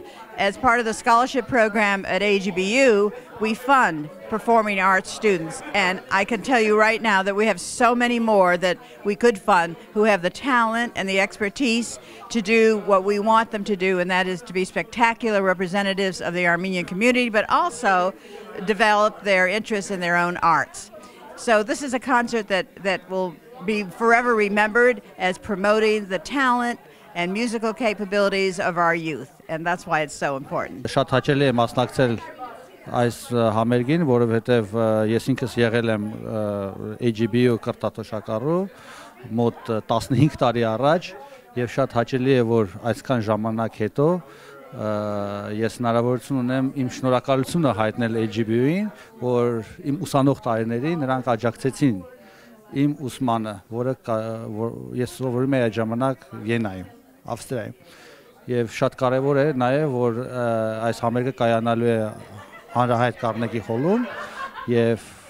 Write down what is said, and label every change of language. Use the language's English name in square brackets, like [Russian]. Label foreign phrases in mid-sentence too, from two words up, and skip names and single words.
[English] As part of the scholarship program at AGBU, we fund performing arts students, and I can tell you right now that we have so many more that we could fund who have the talent and the expertise to do what we want them to do, and that is to be spectacular representatives of the Armenian community, but also develop their interests in their own arts. So this is a concert that will be forever remembered as promoting the talent and musical capabilities of our youth, and that's why it's so important. [Armenian] Շատ հաճելի է մասնակցել այս համերգին, որովհետև ես ինքս եղել եմ AGBU կրտատոշակառու մոտ 15 տարի առաջ եւ շատ հաճելի է, որ այսքան ժամանակ հետո ես հնարավորություն ունեմ իմ շնորհակալությունը հայտնել AGBU-ին, որ իմ ուսանող տարիներին նրանք աջակցեցին իմ ուսմանը, որը ես սովորում էի այդ ժամանակ Վիեննայում, Ավստրիայում։ Եվ շատ կարևոր է նաև, որ այս համերգը կայանալու է հանրահայտ Carnegie Hall-ում եւ